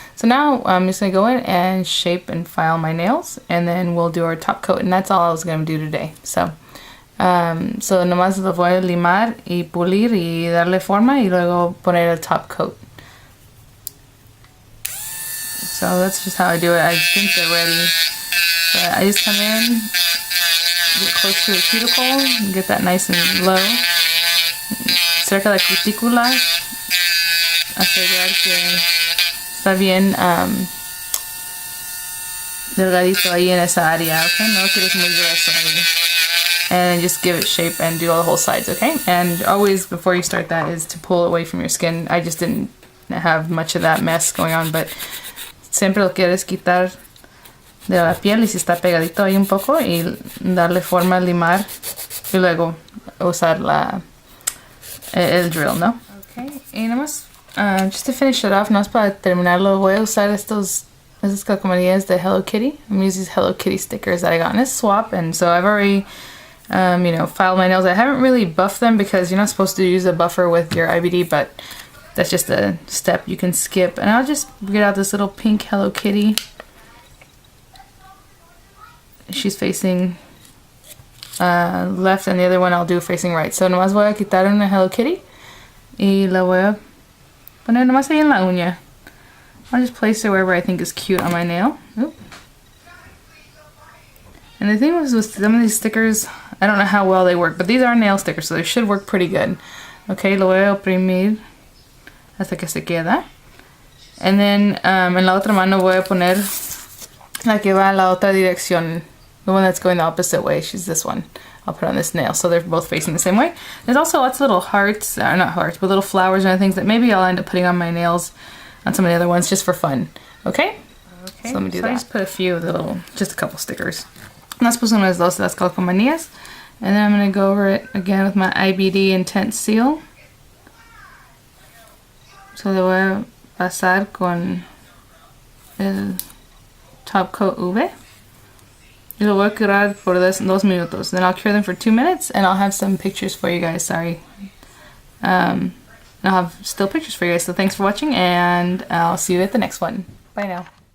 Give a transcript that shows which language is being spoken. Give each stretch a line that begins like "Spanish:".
English: So now I'm just going to go in and shape and file my nails, and then we'll do our top coat, and that's all I was going to do today.
Spanish: So nomás lo voy a limar y pulir y darle forma y luego poner el top coat.
English: So that's just how I do it. I think they're ready. But I just come in, get close to the cuticle, and get that nice and low.
Spanish: Cerca de la cutícula. Asegurar que está bien delgadito ahí en esa área, okay? No quieres muy grueso ahí.
English: And just give it shape and do all the whole sides, okay? And always before you start that is to pull away from your skin. I just didn't have much of that mess going on, but
Spanish: siempre lo quieres quitar de la piel y si está pegadito ahí un poco y darle forma, limar y luego usar el drill, ¿no? Okay, y nada más,
English: just to finish it off,
Spanish: nada más para terminarlo, voy a usar esas calcomanías de Hello Kitty.
English: I'm gonna use these Hello Kitty stickers that I got in a swap, and so I've already you know, filed my nails. I haven't really buffed them because you're not supposed to use a buffer with your IBD, but that's just a step you can skip. And I'll just get out this little pink Hello Kitty. She's facing left, and the other one I'll do facing right.
Spanish: So nomás voy a quitar una Hello Kitty y la voy a poner nomás ahí en la uña.
English: I'll just place it wherever I think is cute on my nail. Oop. And the thing was with some of these stickers, I don't know how well they work, but these are nail stickers, so they should work pretty good.
Spanish: Okay, lo voy a oprimir hasta que se queda.
English: And then
Spanish: en la otra mano voy a poner la que va en la otra dirección,
English: the one that's going the opposite way. She's this one. I'll put on this nail, so they're both facing the same way. There's also lots of little hearts, not hearts, but little flowers and things that maybe I'll end up putting on my nails on some of the other ones just for fun. Okay? Okay. So let me do that. I just put a few of the little, just a couple stickers.
Spanish: Las puse unas dos de las calcomanías.
English: And then I'm going to go over it again with my IBD Intense Seal.
Spanish: So le voy a pasar con el top coat V. Y lo voy a curar por 2 minutos.
English: Then I'll cure them for 2 minutes and I'll have some pictures for you guys. Sorry. I'll have still pictures for you guys. So thanks for watching and I'll see you at the next one. Bye now.